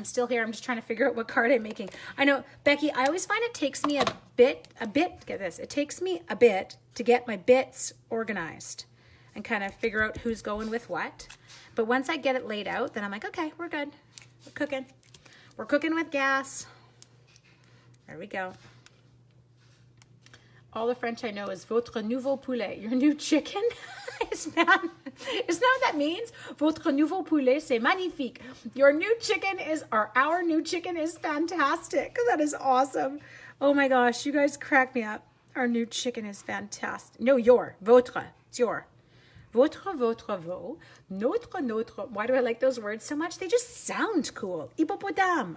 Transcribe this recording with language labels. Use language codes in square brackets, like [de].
[en] I'm still here, I'm just trying to figure out what card I'm making. I know, Becky, I always find it takes me a bit, get this, it takes me a bit to get my bits organized and kind of figure out who's going with what. But once I get it laid out, then I'm like, okay, we're good. We're cooking. We're cooking with gas. There we go. All the French I know is [fr] votre nouveau poulet, [en] your new chicken. Isn't that what that means? [fr] Votre nouveau poulet, c'est magnifique. [en] Your new chicken is, or our new chicken is fantastic. That is awesome. Oh my gosh, you guys crack me up. Our new chicken is fantastic. No, votre, it's your. Votre, vo, notre. Why do I like those words so much? They just sound cool. Hippopotame.